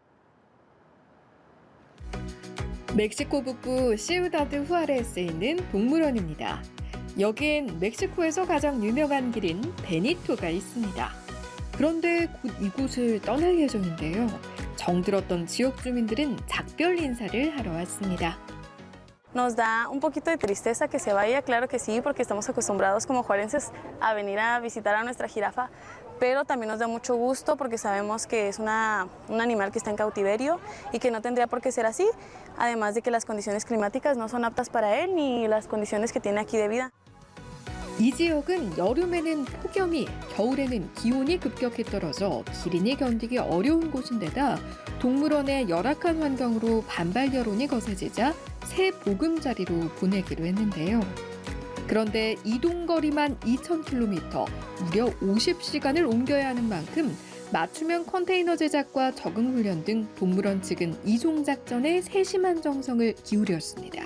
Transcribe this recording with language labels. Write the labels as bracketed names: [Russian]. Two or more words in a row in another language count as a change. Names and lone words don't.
[Korean] 멕시코 북부 시우다드 후아레스에 있는 동물원입니다. 여기엔 멕시코에서 가장 유명한 기린 베니토가 있습니다. 그런데 곧 이곳을 떠날 예정인데요. 정들었던 지역 주민들은 작별 인사를 하러 왔습니다. [Spanish] Nos da un poquito de tristeza que se vaya, claro que sí, porque estamos acostumbrados como juarenses a venir a visitar a nuestra jirafa, pero también nos da mucho gusto porque sabemos que es un animal que está en cautiverio y que no tendría por qué ser así, además de que las condiciones climáticas no son aptas para él ni las condiciones que tiene aquí de vida. [Korean] 이 지역은 여름에는 폭염이, 겨울에는 기온이 급격히 떨어져 기린이 견디기 어려운 곳인데다 동물원의 열악한 환경으로 반발 여론이 거세지자 새 보금자리로 보내기로 했는데요. 그런데 이동거리만 2,000km, 무려 50시간을 옮겨야 하는 만큼 맞춤형 컨테이너 제작과 적응 훈련 등 동물원 측은 이송 작전에 세심한 정성을 기울였습니다.